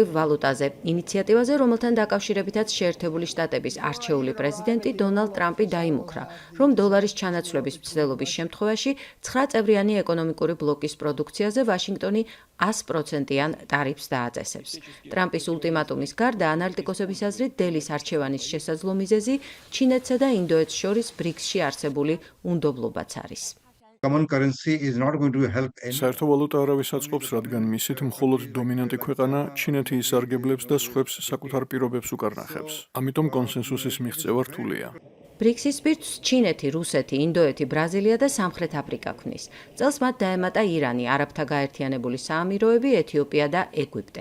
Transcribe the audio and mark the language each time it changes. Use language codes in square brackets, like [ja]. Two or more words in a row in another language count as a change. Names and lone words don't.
[ka] ვალუტაზე, ინიციატივაზე, რომელთან დაკავშირებითაც შეერთებული შტატების არჩეული პრეზიდენტი დონალდ ტრამპი დაიმუქრა, რომ დოლარის ჩანაცვლების მცდელობის შემთხვევაში 9 წევრიანი ეკონომიკური ბლოკის პროდუქციაზე ვაშინგტონი 100%-იან ტარიფს დააწესებს. ტრამპის ულტიმატუმის გარდა ანალიტიკოსების აზრით დელის არჩევანის შესაძლო მიზეზი ჩინეთსა და ინდოეთს შორის ბრიქსში არსებული უნდობლობაც არის. [en] Common currency is not going to help any. [ka] საერთო ვალუტა არავის აწყობს, რადგან მისით მხოლოდ დომინანტი ქვეყანა ჩინეთი ისარგებლებს და სხვებს საკუთარ პირობებს უკარნახებს. ამიტომ კონსენსუსის მიღწევა რთულია. ბრიქსის პირთს ჩინეთი, რუსეთი, ინდოეთი, ბრაზილია და სამხრეთ აფრიკა ქმნის. წელს მათ დაემატა ირანი, არაბთა გაერთიანებული საამიროები, ეთიოპია და ეგვიპტე.